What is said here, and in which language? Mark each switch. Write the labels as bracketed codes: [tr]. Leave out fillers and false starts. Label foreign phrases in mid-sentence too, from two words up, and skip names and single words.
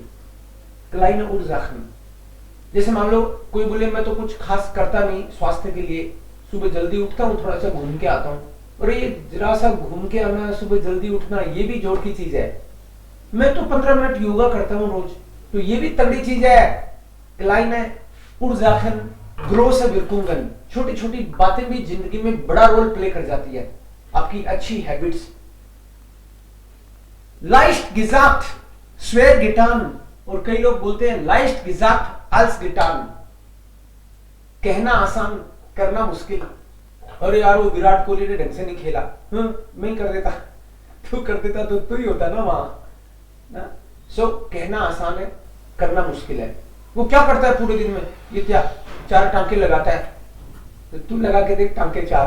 [de] kleine Ursachen, [hi] जैसे मान लो कोई बोले मैं तो कुछ खास करता नहीं स्वास्थ्य के लिए, सुबह जल्दी उठता हूँ, थोड़ा सा घूम के आता हूँ, और ये जरा सा घूम के आना, सुबह जल्दी उठना, ये भी जोर की चीज है। मैं तो 15 मिनट योगा करता हूँ रोज, तो ये भी तगड़ी चीज है। [de] kleine Ursachen große Wirkungen, [hi] छोटी छोटी बातें भी जिंदगी में बड़ा [en] role play [hi] कर जाती है, आपकी अच्छी हैबिट्स। [de] leicht gesagt schwer getan, [hi] और कई लोग बोलते हैं [de] leicht gesagt als getan, [hi] कहना आसान करना मुश्किल। अरे यार वो विराट कोहली ने ढंग से नहीं खेला, मैं कर देता, तू कर देता तो तू ही होता ना वहां ना। सो कहना आसान है, करना मुश्किल है। वो क्या करता है पूरे दिन में, ये क्या 4 टांके लगाता है, तो तू लगा के देख टांके 4।